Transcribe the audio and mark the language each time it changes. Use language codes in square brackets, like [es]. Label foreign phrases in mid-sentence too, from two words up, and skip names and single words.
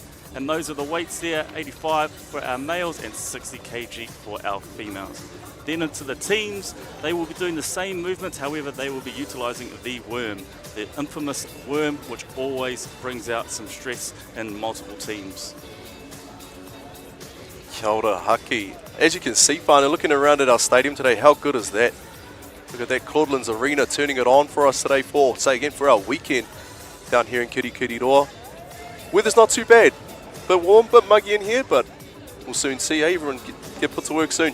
[en] And those are the weights there, 85 for our males and 60 kg for our females. Then into the teams, they will be doing the same movements, however they will be utilising the worm, the infamous worm, which always brings out some stress in multiple teams. [mi] Kia ora, Haki. [en] As you can see, whānau, looking around at our stadium today, how good is that? Look at that Claudelands Arena turning it on for us today for our weekend down here in Kirikiriroa. Weather's not too bad. Bit warm, bit muggy in here, but we'll soon see. Everyone get put to work soon.